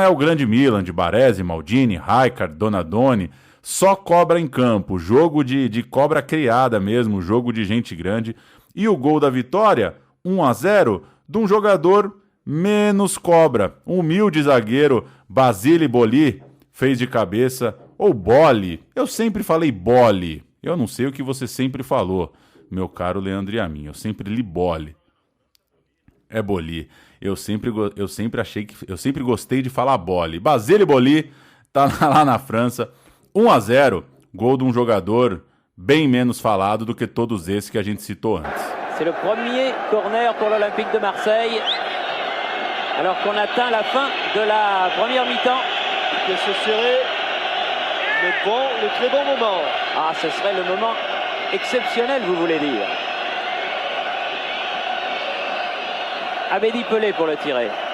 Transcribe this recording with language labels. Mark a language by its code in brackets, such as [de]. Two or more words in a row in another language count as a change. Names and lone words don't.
[pt] é o grande Milan, de Baresi, Maldini, Rijkaard, Donadoni, só cobra em campo, jogo de cobra criada mesmo, jogo de gente grande, e o gol da vitória, 1-0, de um jogador menos cobra, um humilde zagueiro, Basile Boli, fez de cabeça, ou Boli, eu sempre falei Boli, eu não sei o que você sempre falou, meu caro Leandro e a mim, eu sempre li Boli. É Boli. Eu sempre gostei de falar Boli. Basile Boli tá lá na França. 1-0, gol de um jogador bem menos falado do que todos esses que a gente citou antes. [fr] C'est le premier corner pour l'Olympique de Marseille. Alors qu'on atteint la fin de la première mi-temps. Que ce serait le très bon moment. Ah, ce serait le moment exceptionnel, vous voulez dire. Abedi Pelé pour le tirer.